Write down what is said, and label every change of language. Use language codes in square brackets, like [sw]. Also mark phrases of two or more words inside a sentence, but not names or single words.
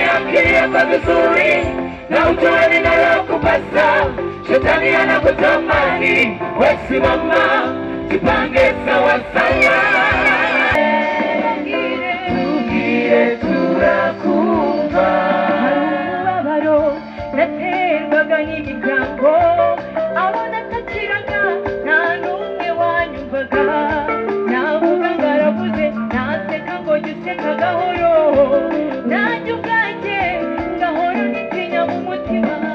[sw] kiliyoko vizuri na utoe linalokupasa. Shetani anakutamani, wesimama, jipange sawa sawa. [rw] Tugire turakumva umubabaro naterwaga n'imiryango, abo natakiraga nta n'umwe wanyumvaga. Navuga ngaravuze naseka ngo jya useka gahoro, nanjye ubwanjye ngahora nitinya mu mutima.